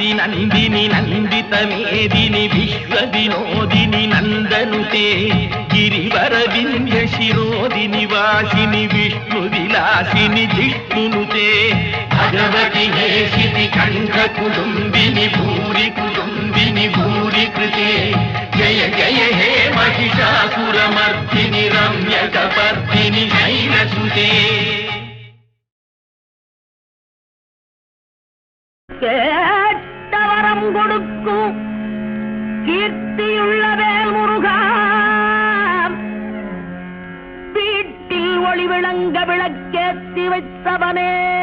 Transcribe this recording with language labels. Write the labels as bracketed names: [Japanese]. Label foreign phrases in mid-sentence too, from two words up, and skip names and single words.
[Sanskrit] ನಂದಿನಿ ನಂದಿತ ಮೇದಿನಿ ವಿಶ್ವ ವಿನೋದಿನಿ ನಂದನುತೆ ಗಿರಿವರ ವಿಂಧ್ಯ ಶಿರೋದಿನಿ ವಾಸಿನಿ ವಿಷ್ಣು ವಿಲಾಸಿನಿ ಜಿಷ್ಣುನುತೆ ಭಗವತಿ ಹೇಷಿತಿ ಕಂಠ ಕುಟುಂಬಿನಿ ಭೂರಿ ಕುಟುಂಬಿನಿ ಭೂರಿ ಕೃತೆ ಜಯ ಜಯ ಹೇ ಮಹಿಷಾಸುರಮರ್ದಿನಿ ರಮ್ಯ ಕಪರ್ದಿನಿ ಶೈಲಸುತೆ. [Tamil] கேட்டவரம் கொடுக்கும் கீர்த்தியுள்ள வேல் முருகா, வீட்டில் ஒளி விளங்க விளக்கேற்றி வைத்தவனே,